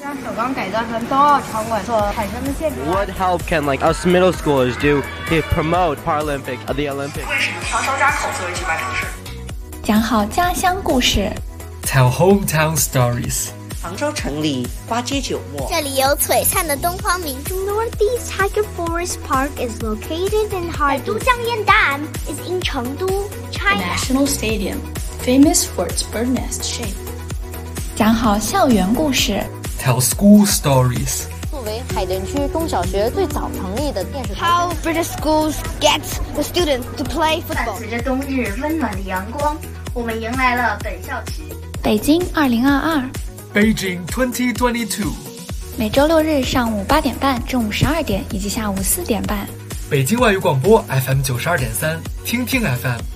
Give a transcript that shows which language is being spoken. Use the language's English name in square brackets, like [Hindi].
[English] What help can like us middle schoolers do to promote Paralympic the Olympics? [Chinese] 为什么长沙扎口作为举办城市？讲好家乡故事。 [English] Tell hometown stories. [Chinese] 杭州城里花街酒陌。这里有璀璨的东方明珠。 [English] Northeast Tiger Forest Park is located in Harbin. 都江堰岸 is in 成都 China. The National Stadium, famous for its bird nest shape. [Chinese] 讲好校园故事。 [English] Tell school stories. [Chinese] 作为海淀区中小学最早成立的电视台。 [English] How British schools get the students to play football. [Chinese] 伴随着冬日温暖的阳光，我们迎来了本校区。北京2022。 [English] Beijing 2022。 [Chinese] 每周六日上午8:30、中午12:00以及下午4:30。北京外语广播 FM92.3、听听 FM。